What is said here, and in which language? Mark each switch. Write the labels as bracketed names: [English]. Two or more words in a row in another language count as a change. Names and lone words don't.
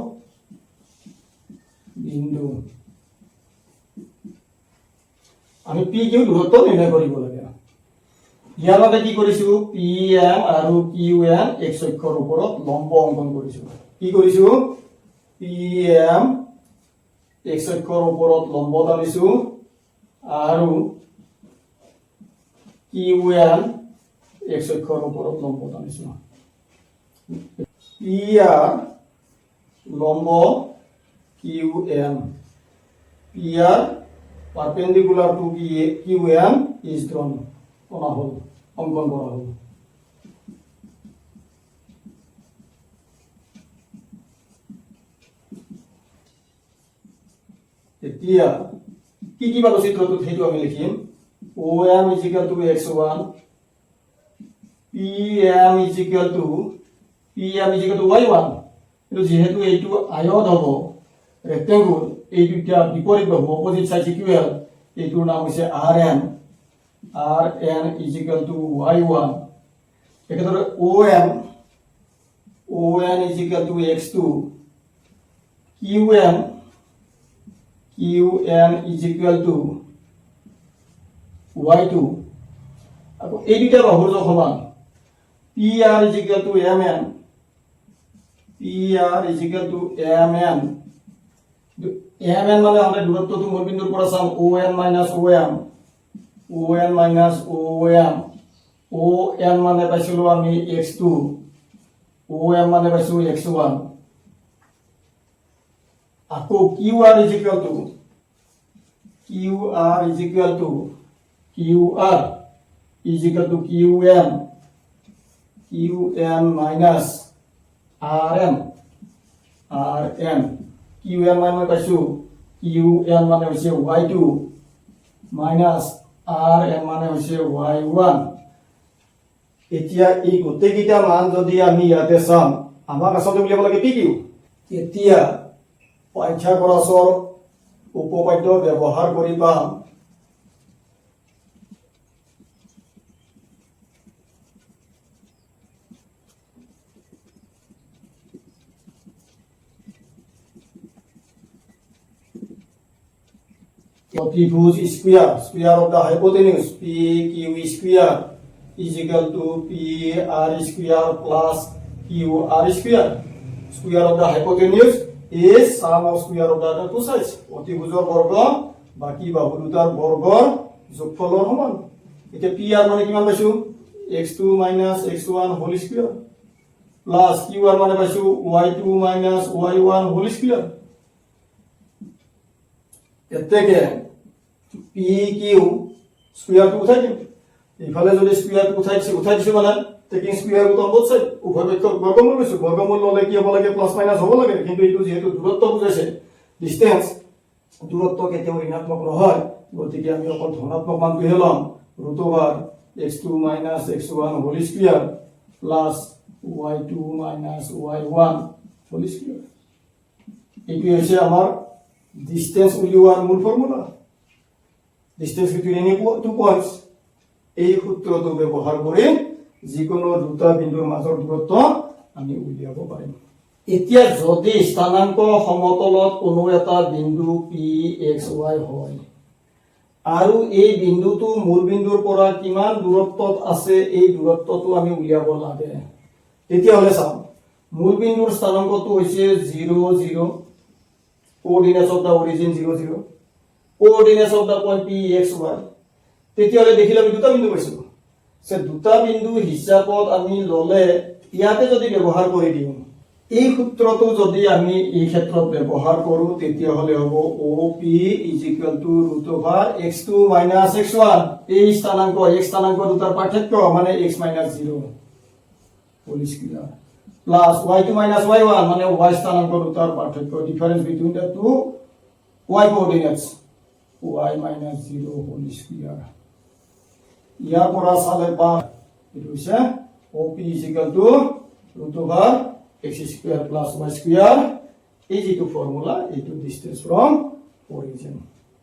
[Assamese] বিন্দু আমি P Q দূৰত্ব নিৰ্ণয় কৰিব লাগে ইয়াৰ বাবে কি কৰিছো PM আৰু QN x অক্ষৰ ওপৰত লম্ব অংকন কৰিছো কি কৰিছো PM x অক্ষৰ ওপৰত লম্ব টানিছো আৰু QN x অক্ষৰ ওপৰত লম্ব টানিছো PR লম্ব QN [English] PR perpendicular to QN is drawn [Assamese] কৰা হ'ল অংকন কৰা হ'ল এতিয়া কি কি পালো চিত্ৰটো সেইটো আমি লিখিম [English] OM is equal to x1 PM is equal to y1 [Assamese] কিন্তু যেহেতু এইটো আয়ত হ'ব ৰেক্টেংগুল এই দুটা বিপৰীত হ'ব [English] opposite side equal [Assamese] এইটোৰ নাম হৈছে RN [English] is equal to y1 একেদৰে ON is equal to x2 QN is equal to [Assamese] y2 আকৌ এই দুটা বাহুৰ সমান [English] PR is equal to MN [Assamese] MN মানে আমরা দূৰত্বটো মূল বিন্দুৰ পৰা চাম [English] ON minus OM [Assamese] ON মানে পাইছিলো আমি x2 OM মানে পাইছো x1 আকৌ [English] QR is equal to [Assamese] QN [English] qn minus rm [Assamese] qn মানে পাইছো qn মানে হৈছে [English] y2 minus rm [Assamese] মানে হৈছে y1 এতিয়া এই গোটেইকেইটা মান যদি আমি ইয়াতে চাম আমাক আসলে উলিয়াব লাগে p q এতিয়া পাইথাগোৰাছৰ উপপাদ্য ব্যৱহাৰ কৰি পাম [English] triple square of the hypotenuse PQ square is equal to PR square plus QR square. Square of the hypotenuse is sum of square of the other two sides. [Assamese] অতিভুজৰ বৰ্গ বাকি বাহু দুটাৰ বৰ্গৰ যোগফলৰ সমান। এতিয়া PR মানে কিমান পাইছো x2 x1 [English] whole square plus QR [Assamese] মানে পাইছো y2 y1 [English] whole square. [Assamese] এতেকে PQ square to উঠাই দিম ইফালে যদি স্কয়ার উঠাই দিছো মানে [English] taking square root on both side [Assamese] উভয় পক্ষক বর্গমূল লৈছো বর্গমূল ললে কি হ'ব লাগে [English] plus minus [Assamese] হ'ব লাগে কিন্তু এইটো যেহেতু দূৰত্ব বুজাইছে ডিসটেন্স দূৰত্ব কেতিয়াও ঋণাত্মক নহয় গতিকে আমি অকল ধনাত্মক মানটো লম [English] root over [Assamese] x2 x1 [English] whole square plus [Assamese] y2 y1 [English] whole square [Assamese] এইটো হৈছে আমাৰ ডিসটেন্স উলিওৱাৰ মূল ফৰ্মুলা [English] distance between any two points [Assamese] এই সূত্ৰটো ব্যৱহাৰ কৰি যিকোনো দুটা বিন্দুৰ মাজৰ দূৰত্ব আমি উলিয়াব পাৰিম এতিয়া যদি স্থানাংক সমতলত কোনো এটা বিন্দু pxy হয় আৰু এই বিন্দুটো মূল বিন্দুৰ পৰা কিমান দূৰত্বত আছে এই দূৰত্বটো আমি উলিয়াব লাগে তেতিয়া হলে চাও মূল বিন্দুৰ স্থানাংকটো হৈছে 0 0 [English] coordinates of the origin 0 0 coordinates of the point pxy [Assamese] তেতিয়ালে দেখিলে আমি দুটা বিন্দু পাইছো সে দুটা বিন্দু হিসাবত আমি ললে ইয়াতে যদি ব্যৱহাৰ কৰি দিও এই সূত্ৰটো যদি আমি এই ক্ষেত্ৰত ব্যৱহাৰ কৰো তেতিয়া হলে হ'ব OP √x2 x1 এই স্থানাংক x স্থানাংক দুটাৰ পাৰ্থক্য মানে x 0 হোল [English] square plus [Assamese] y2 y1 মানে y স্থানাংক দুটাৰ পাৰ্থক্য [English] difference between the two y coordinates [Assamese] y 0 [English] whole square [Assamese] ইয়াৰ পৰা চালে পাম এটো হৈছে OP √x² + y² এই যেটো ফৰ্মুলা এইটো [English] distance from origin